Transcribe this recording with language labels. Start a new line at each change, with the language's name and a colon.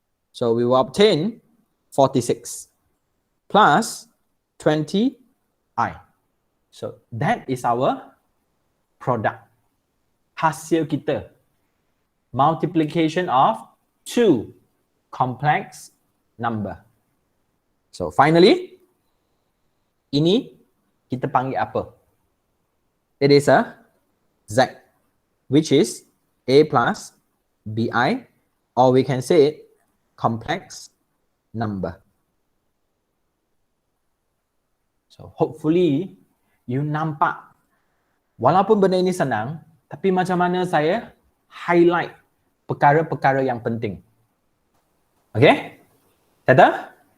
English: So we will obtain 46 plus 20i. So that is our product.
Malay: Hasil kita.
English: Multiplication of two complex number. So finally,
Malay: ini kita panggil apa?
English: It is a Z, which is A plus BI, or we can say it complex number. So hopefully
Malay: you nampak walaupun benda ini senang, tapi macam mana saya highlight perkara-perkara yang penting. Okay? Tada?